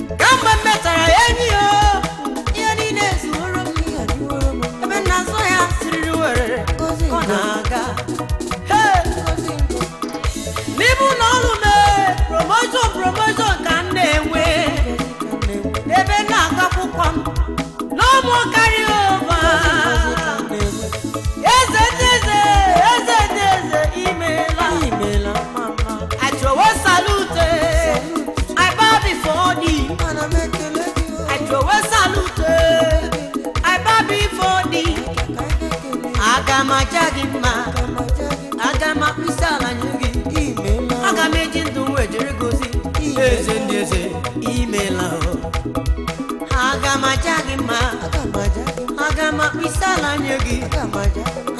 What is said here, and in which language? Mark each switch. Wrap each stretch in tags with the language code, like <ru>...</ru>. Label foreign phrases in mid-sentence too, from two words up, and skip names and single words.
<ig>Ka mgbe m metara ya enyi ya, ihe niile zuworo m. Ihe adịworo m. Ebe m na-azụ ya siriri werere. Ngozi Ọ nke na-aga. Hey! Ngozi nke N'ime ụlọ ọrụ m, eh, promotion, promotion ka m na-enwe. Ngozi ka m na-enwe. Ebe m na-agụ akwụkwọ m,</ig> <en>No more carry over.</en> <ig>Eze ndị eze, eze ndị eze, imeela. Imeela, mama.</ig> <en>I throw a salute. I bow before thee.</en> <ig>Ana m ekele gị, o.</ig> <en>I throw a salute. I bow before thee.</en> <ig>Ka anyị na-ekele gị. Aga m aja gị mma. Aga m aja Aga m akpụ isi ala nye gị. Imeela. Aga m eji ndụ m wee jere gị ozi. Imeela. Eze ndị eze, imeela o. Aga m aja gị mma. Aga m aja gị mma. Aga m akpụ isi ala nye gị. Aga m aja gị mma.</ig>